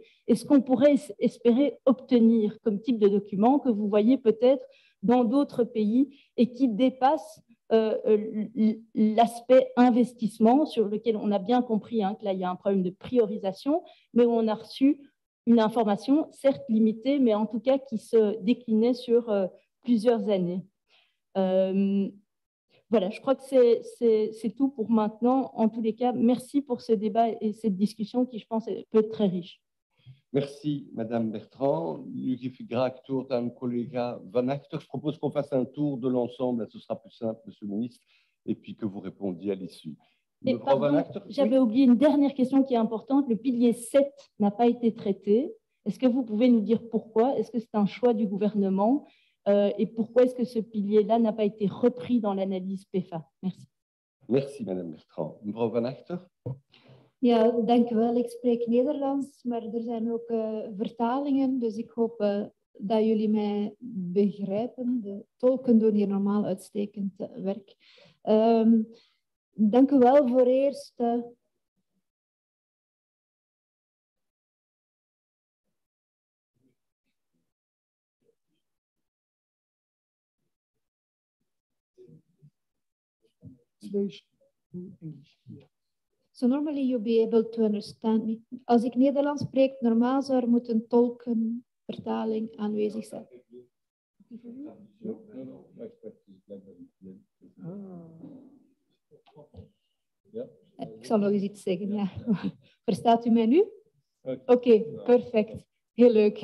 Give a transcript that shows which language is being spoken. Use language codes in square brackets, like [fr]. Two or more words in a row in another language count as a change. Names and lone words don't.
[fr] Est-ce qu'on pourrait espérer obtenir comme type de document que vous voyez peut-être dans d'autres pays et qui dépasse l'aspect investissement sur lequel on a bien compris que là, il y a un problème de priorisation, mais où on a reçu une information, certes limitée, mais en tout cas qui se déclinait sur plusieurs années. Voilà, je crois que c'est tout pour maintenant. En tous les cas, merci pour ce débat et cette discussion qui, je pense, peut être très riche. Merci, Madame Bertrand. [nl] Nu geef ik graag het woord aan collega Van Achter. [fr] Je propose qu'on fasse un tour de l'ensemble, ce sera plus simple, Monsieur le Ministre, et puis que vous répondiez à l'issue. J'avais oublié une dernière question qui est importante. Le pilier 7 n'a pas été traité. Est-ce que vous pouvez nous dire pourquoi? Est-ce que c'est un choix du gouvernement? Et pourquoi est-ce que ce pilier-là n'a pas été repris dans l'analyse PEFA? Merci. Merci, Madame Bertrand. [nl] Mevrouw Van Achter. Ja, dank u wel. Ik spreek Nederlands, maar er zijn ook vertalingen, dus ik hoop dat jullie mij begrijpen. De tolken doen hier normaal uitstekend werk. Dank u wel voor eerst. [en] So normally you'll be able to understand me. [nl] Als ik Nederlands spreek, normaal zou er moeten tolkenvertaling aanwezig zijn. Ik zal nog eens iets zeggen. Ja. Verstaat u mij nu? Oké, perfect. Heel leuk.